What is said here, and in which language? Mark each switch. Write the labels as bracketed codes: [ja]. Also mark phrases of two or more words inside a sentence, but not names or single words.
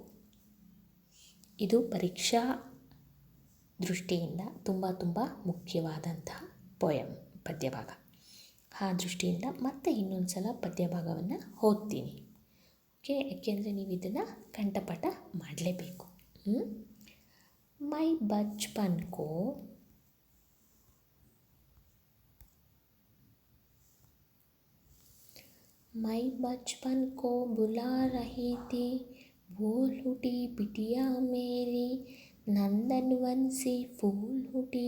[kn] ಇದು ಪರೀಕ್ಷಾ ದೃಷ್ಟಿಯಿಂದ ತುಂಬ ಮುಖ್ಯವಾದಂತಹ ಪದ್ಯ ಭಾಗ. ಆ ದೃಷ್ಟಿಯಿಂದ ಮತ್ತೆ ಇನ್ನೊಂದು ಸಲ ಪದ್ಯ ಭಾಗವನ್ನು ಓದ್ತೀನಿ. ಓಕೆ, ಯಾಕೆಂದರೆ ನೀವು ಇದನ್ನು ಕಂಠಪಾಠ ಮಾಡಲೇಬೇಕು. [hi] मैं बचपन को बुला रही थी, बोल उठी बिटिया मेरी, नंदनवन सी फूल उठी,